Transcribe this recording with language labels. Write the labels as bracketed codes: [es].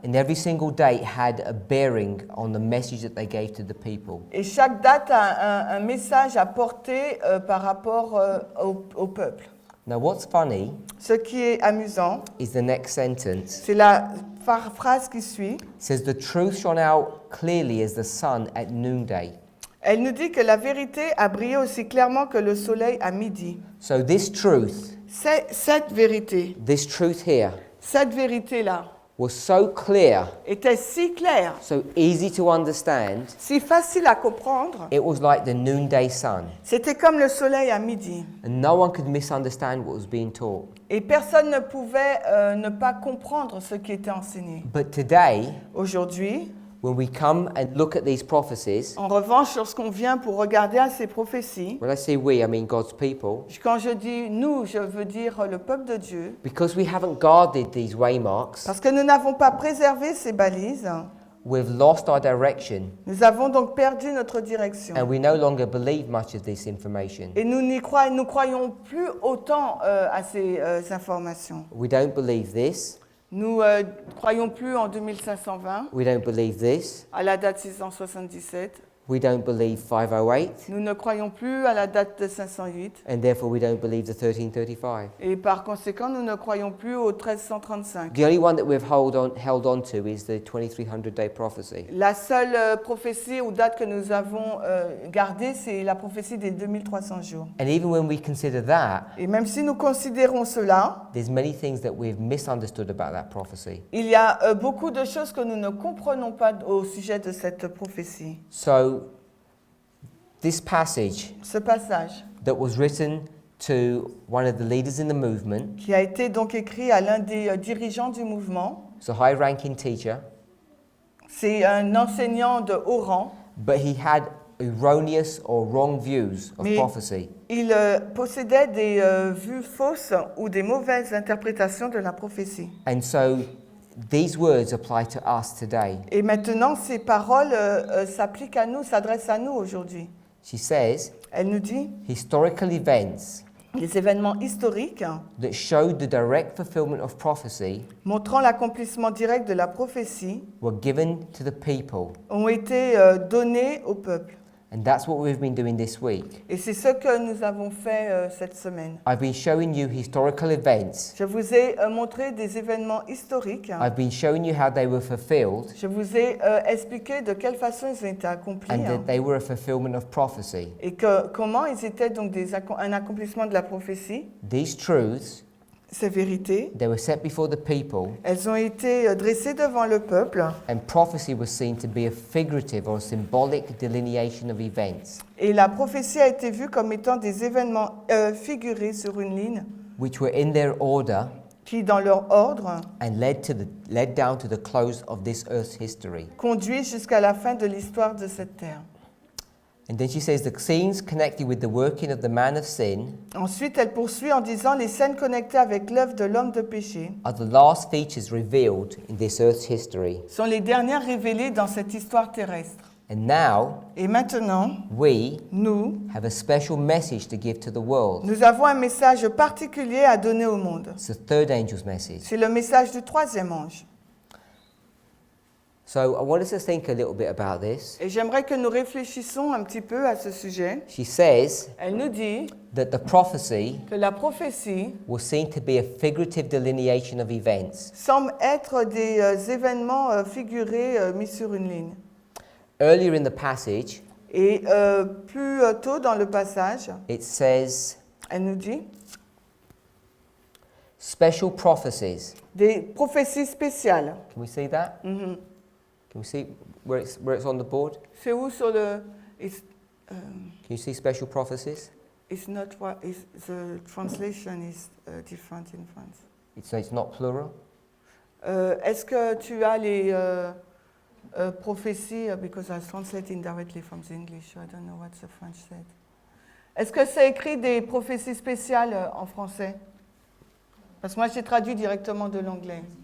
[en] And every single date had a bearing on the message that they gave to the people. [fr] Et chaque date a un message à porter par rapport au peuple. [en] Now, what's funny [fr] Ce qui est amusant, [en] is the next sentence. [fr] c'est la phrase qui suit. [en] It says, the truth shone out clearly as the sun at noonday. [fr] Elle nous dit que la vérité a brillé aussi clairement que le soleil à midi. [en] So this truth [fr] Cette vérité, [en] here, [fr] cette vérité-là, [en] was so clear, [fr] était si claire, [en] so easy to understand, [fr] si facile à comprendre. [en] it was like the noonday sun. [fr] C'était comme le soleil à midi. [en] And no one could misunderstand what was being taught. [fr] Et personne ne pouvait ne pas comprendre ce qui était enseigné. [en] But today, [fr] Aujourd'hui, [en] when we come and look at these prophecies, [fr] en revanche, lorsqu'on vient pour regarder à ces prophéties, [en] when I say we, I mean God's people, [fr] quand je dis nous, je veux dire le peuple de Dieu, [en] because we haven't guarded these waymarks, [fr] parce que nous n'avons pas préservé ces balises, [en] we've lost our direction, [fr] nous avons donc perdu notre direction. [en] and we no longer believe much of this information. [fr] Et nous croyons plus autant à ces informations. [en] We don't believe this. [fr] Nous croyons plus en 2520, [en] We don't believe this. [fr] à la date 677. [en] We don't believe 508, [fr] Nous ne croyons plus à la date de 508. [en] and therefore we don't believe the 1335. [fr] Et par conséquent, nous ne croyons plus au 1335. [en] The only one that we've held on to is the 2300-day prophecy. [fr] La seule prophétie ou date que nous avons gardée, c'est la prophétie des 2300 jours. [en] And even when we consider that, [fr] Et même si nous considérons cela, [en] there's many things that we've misunderstood about that prophecy. [fr] il y a beaucoup de choses que nous ne comprenons pas au sujet de cette prophétie. [en] So, this passage [fr] Ce passage, [en] that was written to one of the leaders in the movement, [fr] qui a été donc écrit à l'un des dirigeants du mouvement, [en] it's a high-ranking teacher, [fr] c'est un enseignant de haut rang, [en] but he had erroneous or wrong views of [fr] Mais- [en] prophecy. [fr] il possédait des vues fausses ou des mauvaises interprétations de la prophétie. [en] And so, these words apply to us today. [fr] Et maintenant, ces paroles s'appliquent à nous, s'adressent à nous aujourd'hui. [en] She says, [fr] Elle nous dit, [en] historical events [fr] les événements historiques [en] that showed the direct fulfillment of prophecy [fr] montrant l'accomplissement direct de la prophétie [en] were given to the people. [fr] ont été donnés au peuple. [en] And that's what we've been doing this week. [fr] Et c'est ce que nous avons fait cette semaine. [en] I've been showing you historical events. [fr] Je vous ai montré des événements historiques. [en] I've been showing you how they were fulfilled [fr] Je vous ai expliqué de quelle façon ils ont été accomplis [en] and that they were a fulfillment of prophecy. [fr] et comment ils étaient donc un accomplissement de la prophétie. [en] These truths, [fr] Ces vérités, [en] they were set before the people, [fr] elles ont été dressées devant le peuple [en] and prophecy was seen to be a figurative or symbolic delineation of events [fr] et la prophétie a été vue comme étant des événements figurés sur une ligne [en] which were in their order [fr] qui, dans leur ordre, [en] and led down to the close of this earth's history. [fr] conduisent jusqu'à la fin de l'histoire de cette terre. [en] And then she says the scenes connected with the working of the man of sin [fr] Ensuite, elle poursuit en disant les scènes connectées avec l'œuvre de l'homme de péché [en] are the last features revealed in this earth's history. [fr] sont les dernières révélées dans cette histoire terrestre. [en] And now [fr] Et maintenant, nous [en] have a special message to give to the world. [fr] nous avons un message particulier à donner au monde. [en] It's the third angel's message. [fr] C'est le message du troisième ange. [en] So I want us to think a little bit about this. [fr] Et j'aimerais que nous réfléchissions un petit peu à ce sujet. [en] She says [fr] Elle nous dit [en] that the prophecy [fr] que la prophétie [en] was seen to be a figurative delineation of events. [fr] semble être des événements figurés mis sur une ligne. [en] Earlier in the passage, [fr] Et plus tôt dans le passage, [en] it says [fr] elle nous dit [en] special prophecies. [fr] des prophéties spéciales. [en] Can we see that? Mhm. Can we see where it's on the board? [fr] C'est où sur le... [en] Can you see special prophecies? It's not what is the translation is different in France. It's not plural. [fr] Est-ce que tu as les prophéties [en] because I translate indirectly from the English, so I don't know what the French said. [fr] Est-ce que c'est écrit des prophéties spéciales en français? Parce que moi j'ai traduit directement de l'anglais.